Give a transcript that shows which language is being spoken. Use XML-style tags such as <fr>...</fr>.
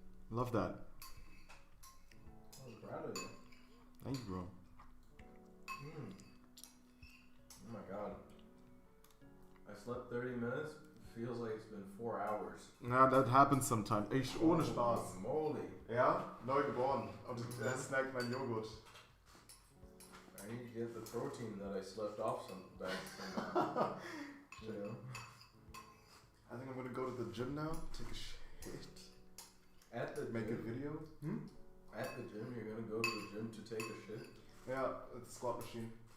<en>Love that. I'm proud of you. Thank you, bro. Oh my god. I slept 30 minutes. Feels like it's been 4 hours. Ja, that happens sometimes.</en> <de>Echt ohne Spaß. Moly. Ja, neu geboren. Und er snackt mein Joghurt.</de> <en>I need to get the protein that I slept off some back somehow. You know? I think I'm gonna go to the gym now, take a shit, At the make a gym, video. at the gym, you're gonna go to the gym to take a shit? Yeah, it's a squat machine.</en>